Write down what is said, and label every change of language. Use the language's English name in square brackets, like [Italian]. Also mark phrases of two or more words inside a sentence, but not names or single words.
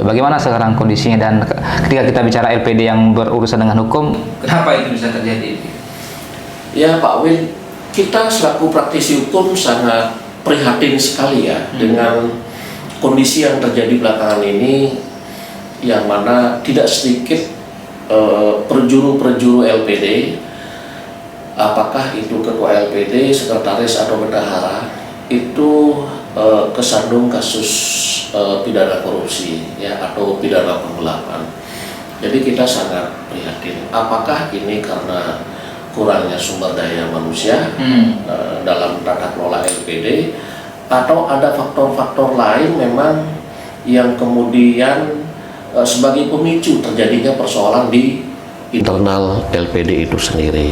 [Indonesian] Bagaimana sekarang kondisinya, dan ketika kita bicara LPD yang berurusan dengan hukum, kenapa itu bisa terjadi? Ya Pak Win, kita selaku praktisi hukum sangat prihatin sekali ya dengan kondisi yang terjadi belakangan ini, yang mana tidak sedikit perjuru-perjuru LPD, apakah itu ketua LPD, sekretaris atau bendahara, itu kesandung kasus pidana korupsi ya, atau pidana penggelapan. Jadi kita sangat prihatin. Apakah ini karena kurangnya sumber daya manusia dalam tata kelola LPD, atau ada faktor-faktor lain memang yang kemudian sebagai pemicu terjadinya persoalan di internal LPD itu sendiri.